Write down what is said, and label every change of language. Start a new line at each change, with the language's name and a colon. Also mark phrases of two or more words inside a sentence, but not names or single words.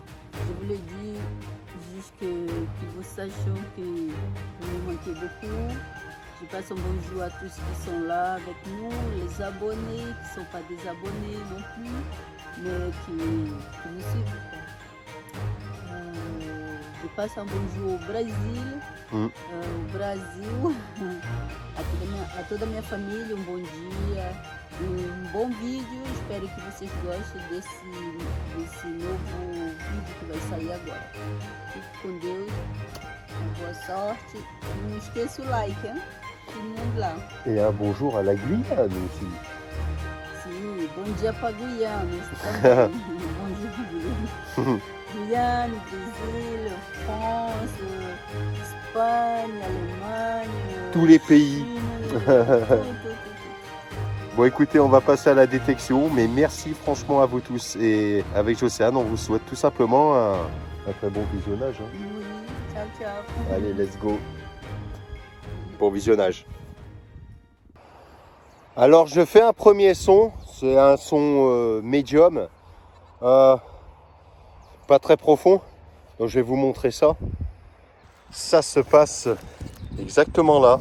French: Je voulais dire juste que vous sachiez que vous me manquez beaucoup. Je passe un bonjour à tous qui sont là avec nous, les abonnés, qui ne sont pas des abonnés non plus, mais qui nous suivent. Je passe un bonjour au Brasil.
Portuguese: A toda a minha família, um bom dia, bom vídeo. Espero que vocês gostem desse novo vídeo que vai sair agora. Fique com Deus, boa sorte. Não esqueça o like, hein? Todo mundo lá.
French: Et un bonjour à la Guyane aussi.
Portuguese: Sim, bom dia para Guiana. Bom dia para Guiana.
French: Guyane, Brésil, France, Espagne, Allemagne, tous les pays. Chine, Bon, écoutez, on va passer à la détection, mais merci franchement à vous tous. Et avec Jocéane, on vous souhaite tout simplement un très bon visionnage. Oui,
Italian: ciao, ciao.
French: Allez,
English: let's go.
French: Bon visionnage. Alors, je fais un premier son. C'est un son médium. Pas très profond. Donc, je vais vous montrer ça. Ça se passe exactement là.